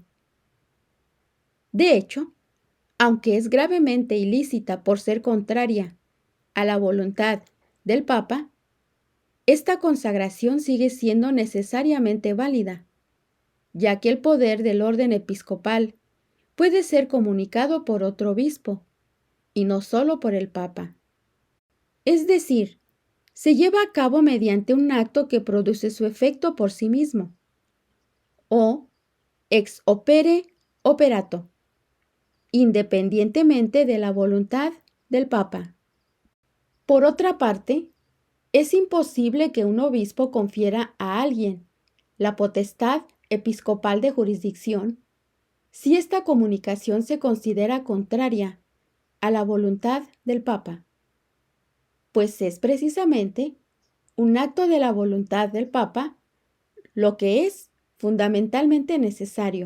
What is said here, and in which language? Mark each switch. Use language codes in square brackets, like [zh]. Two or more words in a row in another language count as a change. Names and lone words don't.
[es] De hecho, aunque es gravemente ilícita por ser contraria a la voluntad del Papa, esta consagración sigue siendo necesariamente válida, ya que el poder del orden episcopal puede ser comunicado por otro obispo, y no solo por el Papa. Es decir, se lleva a cabo mediante un acto que produce su efecto por sí mismo, o [la] ex opere operato, [es] independientemente de la voluntad del Papa. Por otra parte, es imposible que un obispo confiera a alguien la potestad episcopal de jurisdicción si esta comunicación se considera contraria a la voluntad del Papa, pues es precisamente un acto de la voluntad del Papa lo que es fundamentalmente necesario.